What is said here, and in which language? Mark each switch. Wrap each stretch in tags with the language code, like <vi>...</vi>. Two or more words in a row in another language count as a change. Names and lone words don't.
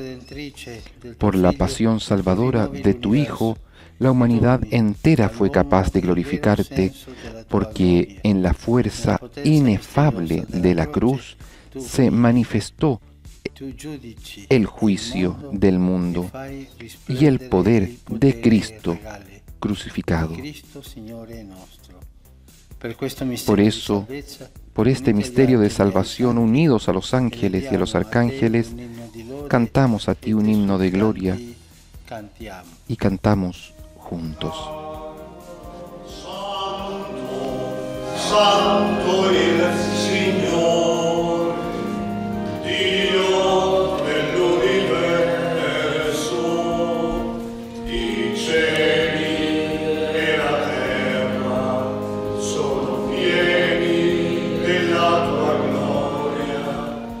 <es>Por la pasión salvadora de tu Hijo, la humanidad entera fue capaz de glorificarte, porque en la fuerza inefable de la cruz se manifestó el juicio del mundo y el poder de Cristo crucificado. Por eso, por este misterio de salvación, unidos a los ángeles y a los arcángeles, cantamos a ti un himno de gloria y cantamos juntos.</es> <it>Santo il Signore, Dio dell'universo, i cieli e la terra sono pieni della tua gloria.</it>